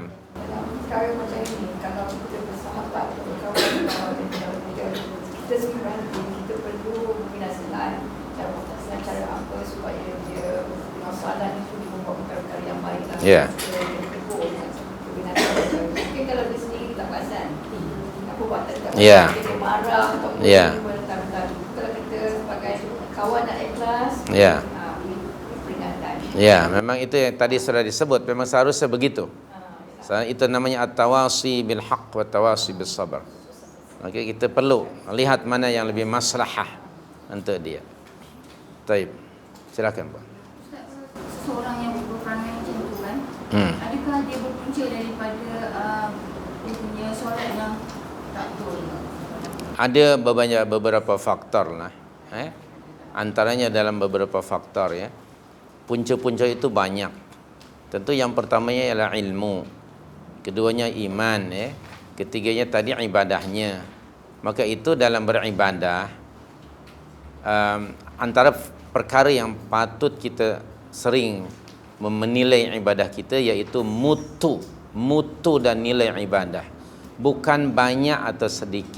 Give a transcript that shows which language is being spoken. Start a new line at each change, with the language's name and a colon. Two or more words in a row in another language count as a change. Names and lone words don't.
Malay: Sekarang macam ini, kalau kita bersahabat, kita sebenarnya kita perlu membinasikan cara apa supaya dia masalah itu membuat perkara yang baik. Ya. Mungkin kalau dia sendiri tak perasan, apa buat tak Ya. dia marah atau Ya. kalau kita sebagai kawan nak ikhlas, Ya. peringatan. Ya, memang itu yang tadi sudah disebut, memang seharusnya begitu. Itu namanya
Arabic: التواصي بالحق والتواصي بالصبر.
Malay: Maka kita perlu lihat mana yang lebih maslahah untuk dia. Baik. Silakan, Pak. Seseorang yang berperangai macam tu kan, adakah dia berpunca daripada dia punya solat yang tak betul? Ada beberapa faktor lah. Antaranya dalam beberapa faktor ya. Punca-punca itu banyak. Tentu yang pertamanya ialah ilmu. Keduanya iman ya. Ketiganya tadi ibadahnya. Maka itu dalam beribadah antara perkara yang patut kita sering menilai ibadah kita iaitu mutu dan nilai ibadah, bukan banyak atau sedikit.